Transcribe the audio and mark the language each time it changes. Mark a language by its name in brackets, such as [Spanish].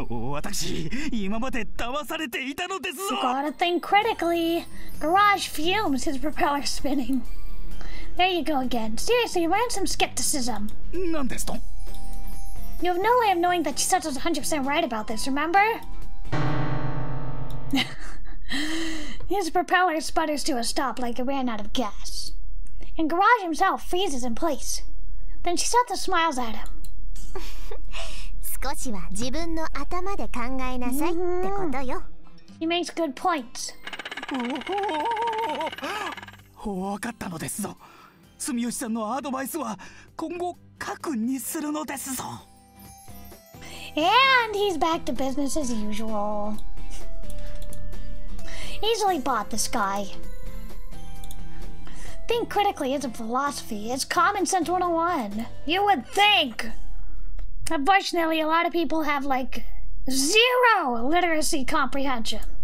[Japanese] 私、今まで騙されていたのですぞ。 [English] Gotta think critically. Garage fumes, his propeller spinning. There you go again. Seriously, learn some skepticism. [Japanese] 何ですと？ [English] You have no way of knowing that Chisato is 100% right about this, remember? His propeller sputters to a stop like it ran out of gas. And Garage himself freezes in place. Then Chisato smiles at him. [Japanese] 少しは自分の頭で考えなさいってことよ。 [English] He makes good points. [Japanese] 分かったのですぞ。住吉さんのアドバイスは今後核にするのですぞ。 [English] And he's back to business as usual. Easily bought, this guy. Think critically isn't philosophy, it's common sense 101. You would think. Unfortunately, a lot of people have like zero literacy comprehension.